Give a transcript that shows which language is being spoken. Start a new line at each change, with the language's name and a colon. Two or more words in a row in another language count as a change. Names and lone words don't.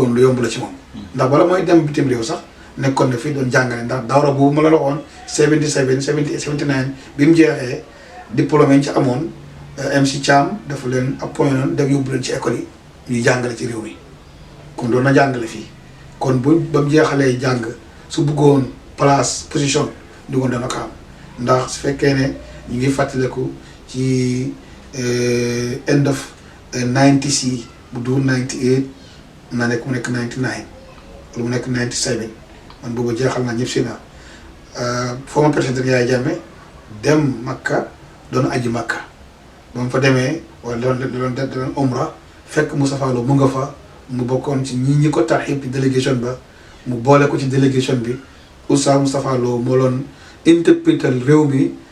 Wolof: lu yomb la ci moom ndax bala mooy dem bitim réew sax nekkoon na fii doon jàngale ndax dawra boobu ma la waxoon 77 78 79 bi mu jeexee diplôme yi ci amoon MC Thiam dafa leen appoint noonu dem yóbbu leen ci école yi ñuy jàngale ci réew mi kon doon na jàngale fii kon ba mu jeexalee jàng su bëggoon place position di woon dana ko am ndax su fekkee ne ñu ngi fàttaliku ci
English: end of 90s
Wolof: yi bu dul 98 na nekk mu nekk 99 wala mu nekk 97 man boobu jeexal naa ñëpp si naa former président Yaya Jammeh dem Makka doon aji Makka ba mu fa demee wala doon umra fekk Moustapha Lo mu nga fa mu bokkoon ci ñi ko tarxib ci délégation ba mu boole ko ci délégation bi Oustaz Moustapha Lo moo doon interpréter réew mi